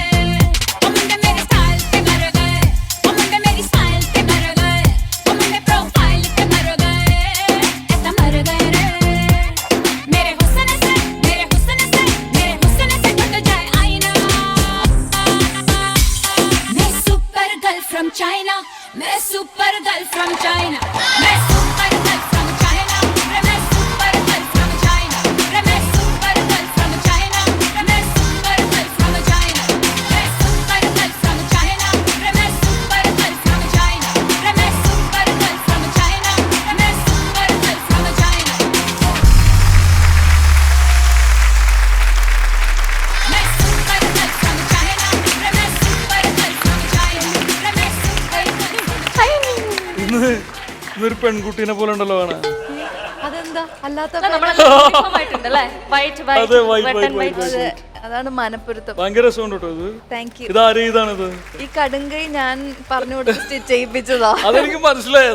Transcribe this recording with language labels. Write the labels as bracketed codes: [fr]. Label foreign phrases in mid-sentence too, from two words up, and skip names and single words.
[pa] ਮੁੰਡੇ ਮੇਰੇ style ਤੇ ਮਰ ਗਏ, ਮੁੰਡੇ ਮੇਰੀ style ਤੇ ਮਰ ਗਏ, ਮੁੰਡੇ profile ਤੇ ਮਰ ਗਏ, [hi] ऐसा मर गए रे. मेरे हुस्न से टूट जाए आईना. मैं [en] super girl from [hi] China, मैं [en] super girl from [hi] China, मैं [en] super girl from [hi] China, मैं [en] super girl from [hi] China, मैं [en] super girl from [hi] China, मैं [en] super girl from [hi] China, मैं [en] super girl from [hi] China, मैं [en] super girl from [hi] China, मैं [en] super girl from [hi] China, मैं [en] super girl from [hi] China. मैं [en] super girl from [hi] China, मैं [en] super girl from [hi] China, मैं [en] super girl from [hi] China. [ml] ഇന്നൊരു പെൺകുട്ടീനെ പോലെ ഉണ്ടല്ലോ കാണാൻ. അതെന്താ അല്ലാത്ത ആയിട്ടുണ്ടല്ലേ? വൈറ്റ് അതെ, white, [en] red and white, [ml] വൈറ്റ്. അതാണ് മനപ്പൊരുത്തം. ഭയങ്കര രസമുണ്ട് കേട്ടോ ഇത്. [en] thank you. [ml] ഇതാര് ഇതാണിത്? ഈ കടുങ്കൈ ഞാൻ പറഞ്ഞു കൊടുത്ത് സ്റ്റിച്ച് ചെയ്യിപ്പിച്ചതാ. അതെനിക്ക് മനസ്സിലായത്.